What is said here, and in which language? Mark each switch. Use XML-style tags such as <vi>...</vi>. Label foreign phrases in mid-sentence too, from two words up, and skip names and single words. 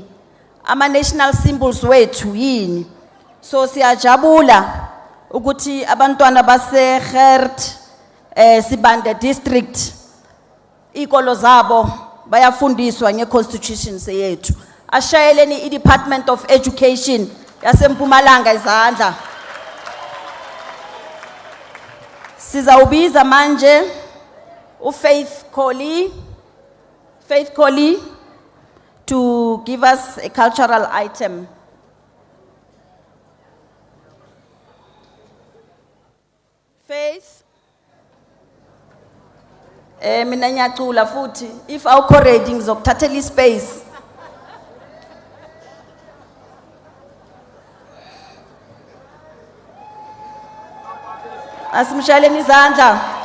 <zu>Ama</zu> <en>national symbols</en> <zu>wethu yini. So siyajabula ukuthi abantwana base Gert Sibande district ikolo zabo bayafundiswa nge-constitution yethu. Ashayeleni i-Department of Education yase Mpumalanga izandla. Sizawubiza manje uFaith Collie</zu> <en>to give us a cultural item.</en> <zu>Faith. Mina ngiyacula futhi if awukho ready ngizokuthathela ispace. Asimshaleni izandla.</zu>